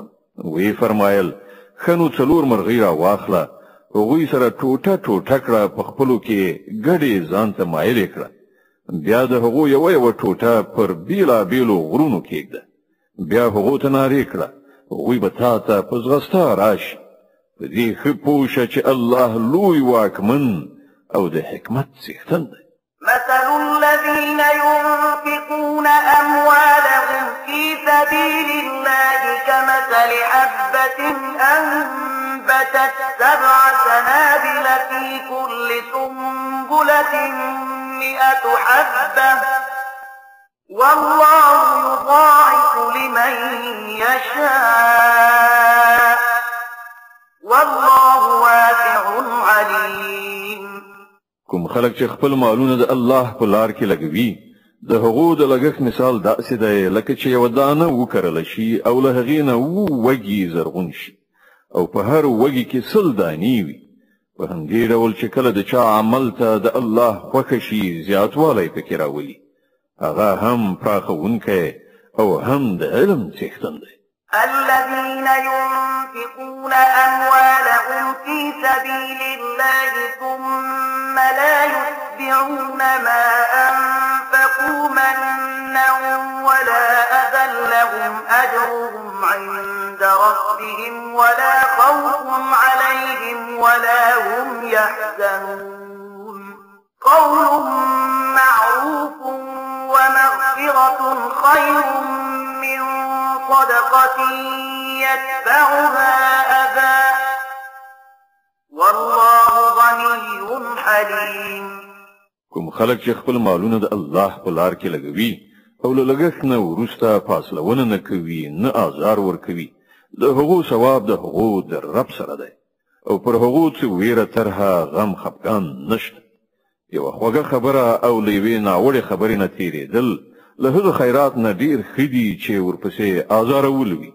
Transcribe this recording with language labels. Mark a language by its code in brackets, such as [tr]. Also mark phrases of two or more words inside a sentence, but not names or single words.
[ps] وی فرمایل ښه نو 4 مرغۍ راواخله، هغوی سره ټوټه ټوټه کړه، په خپلو کې ګډې ځان ته مایلې کړه، بیا د هغو یوه ټوټه پر بیلابیلو غرونو کېږده، بیا هغو ته نارې کړه هغوی به تا ته په ځغستا راشي. په دې ښه پوه شه چې الله لوی واکمن او د حکمت څښتن دی. [ar] مثل الذين ينفقون أموالهم في سبيل الله كمثل حبة أنبتت 7 سنابل في كل سنبلة 100 حبة والله يضاعف لمن يشاء والله واسع عليم. [ps] کوم خلک چې خپل مالونه د الله په لار کې لګوي، د هغو د لګښت مثال داسې دی لکه چې یوه دانه وکرله شي او له هغې نه وږي زرغون شي او په هر وږي کې 100 دانې وي. په همدې ډول چې کله د چا عمل ته د الله خوښه شي زیاتوالی پکې راولي، هغه هم پراخونکی او هم د علم څښتن دی. [ar] الذين ينفقون أموالهم في سبيل الله ثم لا يتبعون ما أنفقوا منا ولا أذى لهم أجرهم عند ربهم ولا خوف عليهم ولا هم يحزنون. قول معروف ومغفرة خير من صدقة يتبعها أذى والله غني حليم. [ps] کوم خلک چې خپل مالونه د الله په لار کې لګوي او له لګښت نه وروسته فاصلونه نه کوي، نه آزار ورکوي، د هغو ثواب د هغو د رب سره دی او پر هغو څه ویره ترها غم خفګان نشته. یوه خوږه خبره او له یوې ناوړې خبرې نه تېرېدل له هغه خیرات نه ډېر ښه دي چې ورپسې آزارول وي.